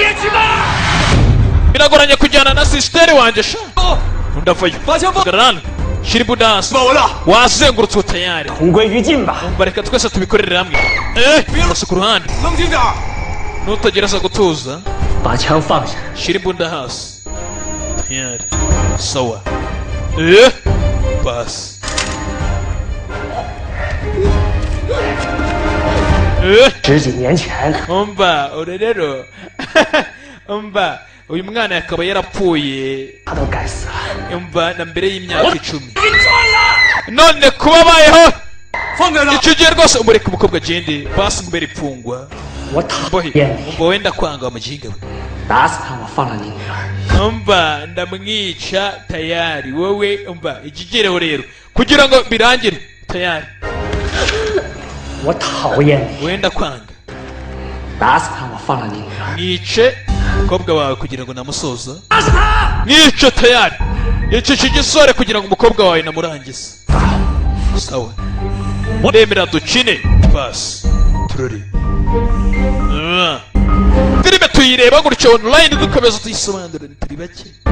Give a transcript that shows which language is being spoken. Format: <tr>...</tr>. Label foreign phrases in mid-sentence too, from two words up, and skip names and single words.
<rw>biragoranye kujyana na sisiteri wanjye sha ndavayo hagarara shira imbunda hasi wazengurutswe tayari</rw> <zh>同归于尽吧。</zh> <rw>umva reka twese tubikorere hamwe bose ku ruhande nutagereza gutuza</rw> <zh>把枪放下，</zh> <rw>shira imbunda hasi</rw> <sw>tayari sawa basi</sw> <zh>十几年前，</zh> <rw>umva uri rero umva uyu mwana akaba yarapfuye</rw> <zh>他都该死了。</zh> <rw>umva na mbere y'imyaka 10 none kuba abayeho icyo gihe rwose umureka umukobwa agende basi ngubera imfungwa</rw> <zh>我讨厌你，</zh> <rw>umva wenda kwanga wamuginga we</rw> <zh>打死他，我放了你女儿。</zh> <rw>umva ndamwica tayari wowe umva ikigereho rero kugira ngo birangire tayari</rw> <zh>我讨厌你，</zh> <rw>wenda kwanga</rw> <zh>打死他，我放了你女儿。</zh> <rw>mwice umukobwa wawe kugira ngo namusoza mwice tayari yicisha igisore kugira ngo umukobwa wawe namurangize sawa ndemera dukine basi turore filime tuyireba gutyo online dukomeza tuyisobanura turi bake</rw>